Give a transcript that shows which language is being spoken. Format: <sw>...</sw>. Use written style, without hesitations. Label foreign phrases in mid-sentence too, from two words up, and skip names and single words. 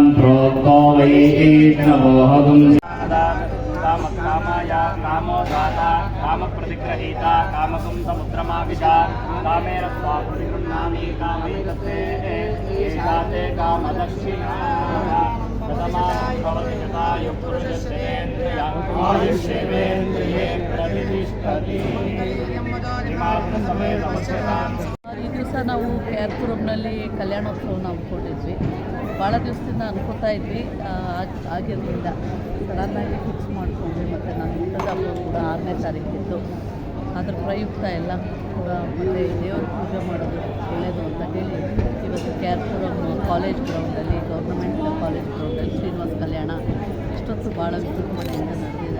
<sa>प्रोक्तो वै नमोऽहम् कामकामाय कामोदाता कामप्रतिग्रहीता कामकं समुद्रमाविशा कामेन स्वा प्रतिगृह्णामि कामे दत्ते एषा ते कामदक्षिणा भवति शतायुः पुरुषस्येन्द्रिय आयुष्येवेन्द्रिये प्रतिष्ठति.</sa> <kn>ಈ ದಿವಸ ನಾವು KR-ಪುರಂನಲ್ಲಿ ಕಲ್ಯಾಣೋತ್ಸವನ ಹಮ್ಮಿಕೊಂಡಿದ್ವಿ. ಭಾಳ ದಿವಸದಿಂದ ಅನ್ಕೋತಾ ಇದ್ವಿ, ಆಗಿರಲಿಲ್ಲ. ಸಡನ್ನಾಗಿ ಫಿಕ್ಸ್ ಮಾಡಿಕೊಂಡ್ವಿ. ಮತ್ತು ನಾನು ಹುಟ್ಟದ ಹಬ್ಬ ಕೂಡ 6ನೇ ತಾರೀಕಿತ್ತು. ಅದರ ಪ್ರಯುಕ್ತ ಎಲ್ಲ ಕೂಡ ಮತ್ತು ದೇವರ ಪೂಜೆ ಮಾಡೋದು ಒಳ್ಳೆಯದು ಅಂತ ಹೇಳಿ ಇವತ್ತು KR-ಪುರಂ</kn> <en>college ground, government college ground</en> <kn>ಶ್ರೀನಿವಾಸ ಕಲ್ಯಾಣ ಇಷ್ಟೊತ್ತು ಭಾಳ ವಿಜೃಂಭಣೆಯಿಂದ ನಡೆದಿದೆ.</kn>